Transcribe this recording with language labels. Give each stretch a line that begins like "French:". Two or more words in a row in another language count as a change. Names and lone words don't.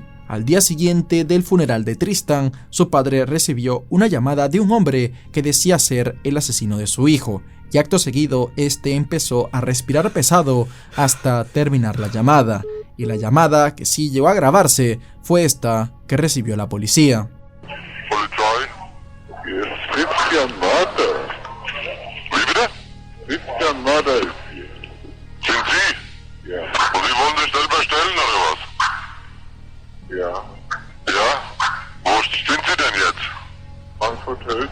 Spanish: Al día siguiente del funeral de Tristan, su padre recibió una llamada de un hombre que decía ser el asesino de su hijo, y acto seguido este empezó a respirar pesado hasta terminar la llamada, y la llamada que sí llegó a grabarse fue esta que recibió la policía.
German: Ja. Ja? Wo sind Sie denn jetzt? Frankfurt Höchst.